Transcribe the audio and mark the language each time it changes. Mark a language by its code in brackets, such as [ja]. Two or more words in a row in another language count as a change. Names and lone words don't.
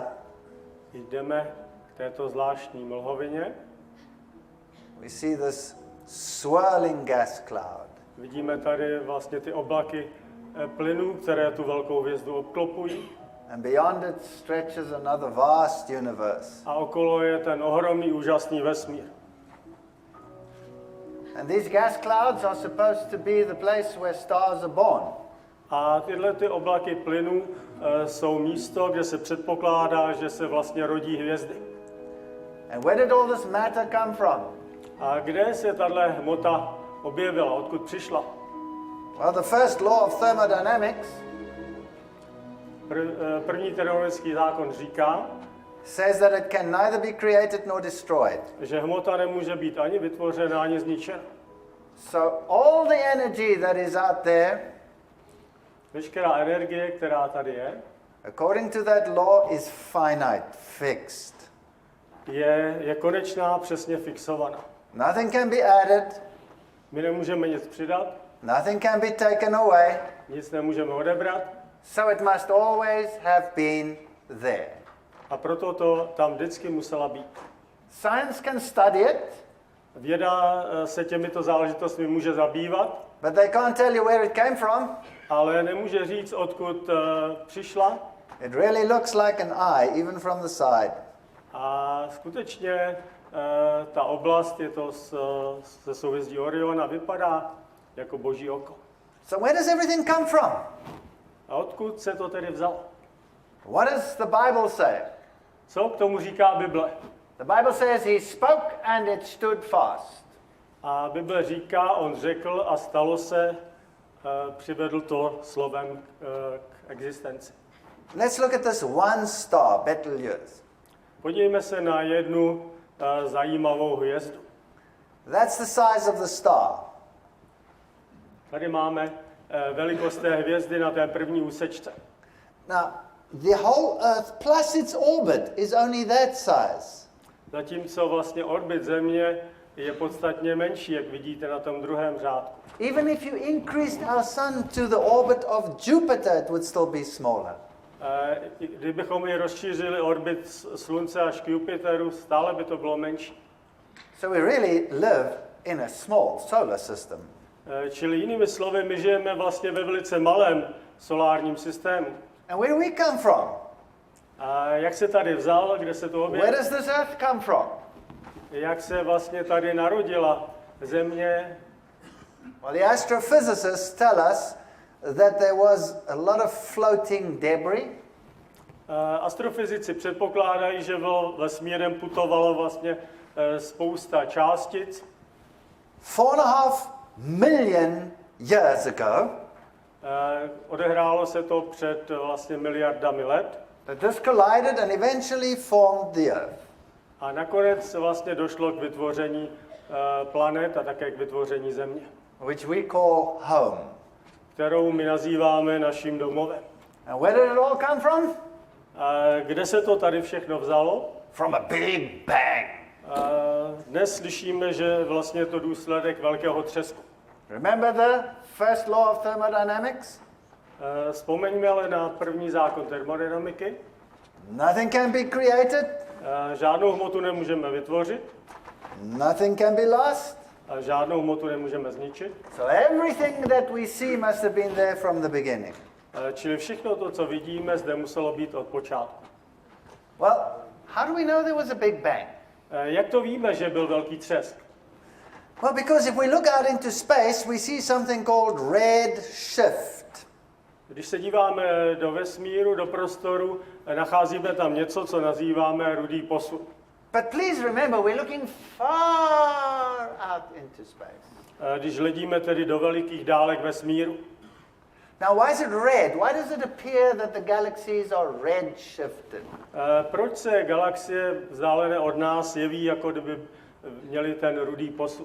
[cs] Jdeme k této zvláštní mlhovině. [en] we see this swirling gas cloud. [cs] Vidíme tady vlastně ty oblaky plynů, které tu velkou hvězdu obklopují. [en] And beyond it stretches another vast universe. [cs] A okolo je ten ohromný, úžasný vesmír. [en] And these gas clouds are supposed to be the place where stars are born. [cs] A tyhle ty oblaky plynů jsou místo, kde se předpokládá, že se vlastně rodí hvězdy. [en] And where did all this matter come from? [cs] A kde se tahle hmota objevila, odkud přišla? [en] Well, the first law of thermodynamics [cs] První termodynamický zákon říká, [en] says that it can neither be created nor destroyed. [cs] že hmota nemůže být ani vytvořena, ani zničena. [en] So all the energy that is out there, [cs] Veškerá energie, která tady je, [en] according to that law, is finite, fixed. [cs] je konečná, přesně fixovaná. [en] Nothing can be added, [cs] My nemůžeme nic přidat, [en] nothing can be taken away, [cs] nic nemůžeme odebrat, [en] so it must always have been there. [cs] a proto to tam vždycky musela být. [en] Science can study it, [cs] Věda se těmito záležitostmi může zabývat, [en] but they can't tell you where it came from. [cs] ale nemůže říct, odkud přišla. [en] It really looks like an eye, even from the side. [cs] A skutečně ta oblast je to ze souhvězdí Oriona, vypadá jako Boží oko. [en] So where does everything come from? [cs] A odkud se to tedy vzalo? [en] What does the Bible say? [cs] Co k tomu říká Bible? [en] The Bible says he spoke and it stood fast. [cs] A Bible říká, on řekl a stalo se, přivedl to slovem k existenci. [en] Let's look at this one star, Betelgeuse. [cs] Podívejme se na jednu zajímavou hvězdu. [en] That's the size of the star. [cs] Tady máme velikost té hvězdy na té první úsečce. [en] Now, the whole Earth plus its orbit is only that size. [cs] Zatímco vlastně orbit Země je podstatně menší, jak vidíte na tom druhém řádku. [en] Even if you increased our sun to the orbit of Jupiter, it would still be smaller. [cs] Kdybychom i rozšířili orbit Slunce až k Jupiteru, stále by to bylo menší. [en] So we really live in a small solar system. [cs] Čili jinými slovy, my žijeme vlastně ve velice malém solárním systému. [en] And where do we come from? [cs] A jak se tady vzal, kde se to objevilo? [en] Where does this Earth come from? [cs] Jak se vlastně tady narodila Země? [en] Well, the astrophysicists tell us that there was a lot of floating debris. [cs] Astrofyzici předpokládají, že vesmírem putovalo vlastně spousta částic. [en] 4.5 million years ago, [cs] Odehrálo se to před vlastně miliardami let. [en] that this collided and eventually formed the Earth. [cs] A nakonec vlastně došlo k vytvoření planet a také k vytvoření Země, [en] Which we call home. [cs] kterou my nazýváme naším domovem. [en] And where did it all come from? [cs] Kde se to tady všechno vzalo? [en] From a big bang. [cs] Dnes slyšíme, že vlastně je to důsledek velkého třesku. [en] Remember the first law of thermodynamics? [cs] Vzpomeňme ale na první zákon termodynamiky. [en] Nothing can be created, [cs] Žádnou hmotu nemůžeme vytvořit, [en] nothing can be lost. [cs] a žádnou hmotu nemůžeme zničit. [en] So everything that we see must have been there from the beginning. [cs] Čili všechno to, co vidíme, zde muselo být od počátku. [en] Well, how do we know there was a big bang? [cs] Jak to víme, že byl velký třesk? [en] Well, because if we look out into space, we see something called red shift. [cs] Když se díváme do vesmíru, do prostoru, nacházíme tam něco, co nazýváme rudý posun. [en] But please remember, we're looking far out into space. [cs] Když hledíme tedy do velikých dálek vesmíru. [en] Now, why is it red? Why does it appear that the galaxies are red shifted? [cs] Proč se galaxie vzdálené od nás jeví, jako kdyby měly ten rudý posun?